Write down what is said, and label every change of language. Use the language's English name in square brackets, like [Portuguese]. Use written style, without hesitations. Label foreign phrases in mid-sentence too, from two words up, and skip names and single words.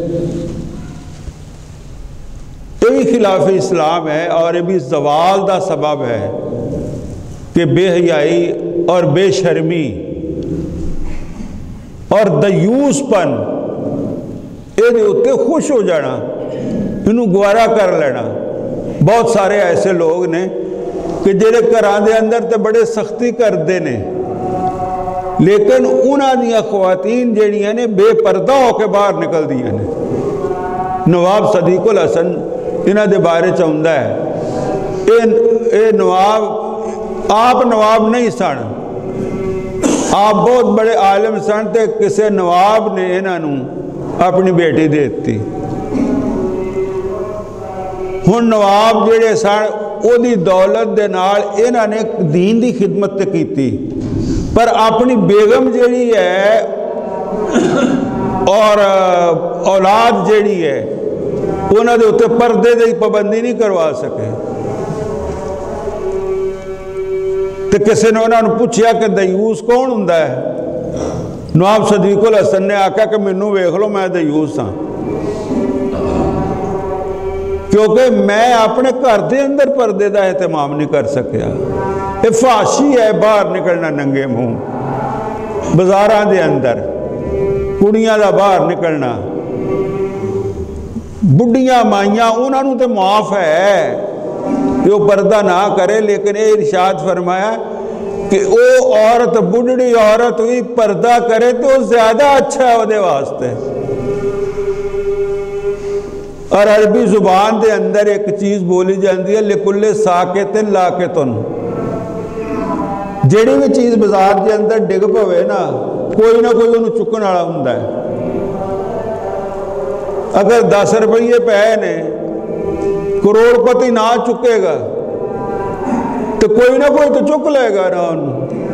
[Urdu] یہ بھی خلاف اسلام ہے اور یہ بھی زوال دا سبب ہے کہ بے حیائی اور بے شرمی اور دیوس پن یہ اتے خوش ہو جانا، انہوں گوارا کر لینا۔ [Punjabi] بہت سارے ایسے لوگ نے کہ جڑے گھراں دے اندر تے بڑے سختی کرتے ہیں، لیکن انہاں دیا خواتین جڑیاں نے بے پردہ ہو کے باہر نکل دیا نے۔ نواب صدیق الحسن انہاں دے بارے چاہتا ہے اے نواب، آپ نواب نہیں سن، آپ بہت بڑے عالم سن، تے کسے نواب نے انہوں اپنی بیٹی دیتی۔ ہن نواب جڑے سن او دی دولت دے نال انہاں نے دین دی خدمت تے کیتی، پر اپنی بیگم جیڑی ہے اور اولاد جیڑی ہے انہوں نے اتنے پردے دی پابندی نہیں کروا سکے. تو کسی نے انہوں نے پوچھا کہ دیوس کون ہوندا ہے؟ نواب صدیق الحسن نے آکھا کہ مینوں ویکھ لو میں دیوس ہاں، کیونکہ میں اپنے گھر دے اندر پردے دا اہتمام نہیں کر سکیا. [Urdu] یہ فحاشی ہے باہر نکلنا ننگے منہ، [Punjabi] بازاراں دے اندر کڑیاں دا باہر نکلنا. بڑھیاں مائیاں انہوں نے [Urdu] تو معاف ہے کہ وہ پردہ نہ کرے، لیکن یہ ارشاد فرمایا کہ وہ عورت بڑھڑی عورت بھی پردہ کرے تو وہ زیادہ اچھا ہے وہ واسطے. [Punjabi] اور عربی زبان دے اندر ایک چیز بولی جاندی ہے [Arabic] لِكُلِّ سَاكِتٍ لَاكِتٌ. [Punjabi] جیڑی بھی چیز بازار دے اندر ڈگ پوے نا کوئی نہ کوئی انہوں چکن والا ہوندا ہے. اگر 10 روپیے پے نے کروڑ پتی نہ چکے گا تو کوئی نہ کوئی تو چک لے گا نا انہوں.